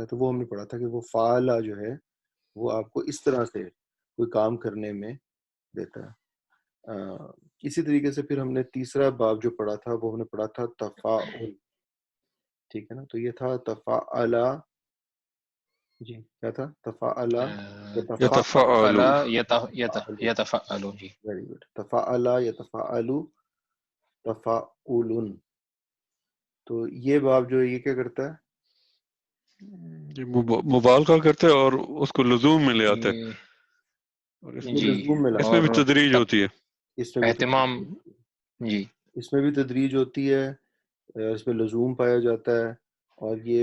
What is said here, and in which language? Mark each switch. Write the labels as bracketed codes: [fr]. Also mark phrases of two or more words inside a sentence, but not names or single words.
[ur] تو وہ ہم نے پڑھا تھا کہ وہ فعالہ جو ہے وہ آپ کو اس طرح سے کوئی کام کرنے میں دیتا ہے۔ اسی طریقے سے پھر ہم نے تیسرا باب جو پڑھا تھا وہ ہم نے پڑھا تھا تفاعل، ٹھیک ہے نا۔ تو یہ تھا تفاعلا، جی کیا تھا؟ تفاعلا یتفعل یتفعل، یتفعل، جی [en] very good, [ar] تفاعلا یتفاعل تفاعل۔ [ur] تو یہ باب جو ہے یہ کیا کرتا ہے؟ مبالغہ کرتے ہیں اور اس کو لزوم میں لے آتے ہیں، یہ اور اس میں جی لزوم میں اس میں لاتا بھی اور تدریج ہوتی ہے۔ ہے، اس میں بھی اہتمام، جی اس میں بھی تدریج ہوتی ہے، اس میں لزوم پایا جاتا ہے، اور یہ